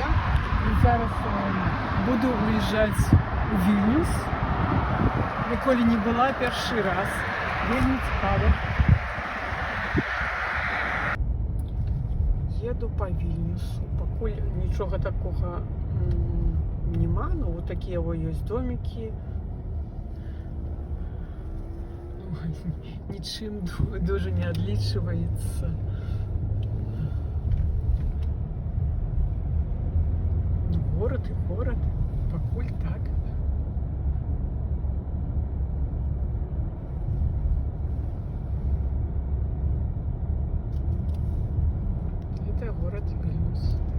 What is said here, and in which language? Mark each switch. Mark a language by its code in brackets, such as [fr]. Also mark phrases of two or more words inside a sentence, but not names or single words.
[uk] Зараз буду уїжджати у Вільнюс. Ніколи не була, перший раз. [be] Вельми цікаво. [ru] Еду по Вильнюсу. [be] Покуль нічого такого нема, [ru] но вот такие вот есть домики. Ничем дуже не отличивается. Город и город. [be] Покуль так. [ru] Это город Вильнюс.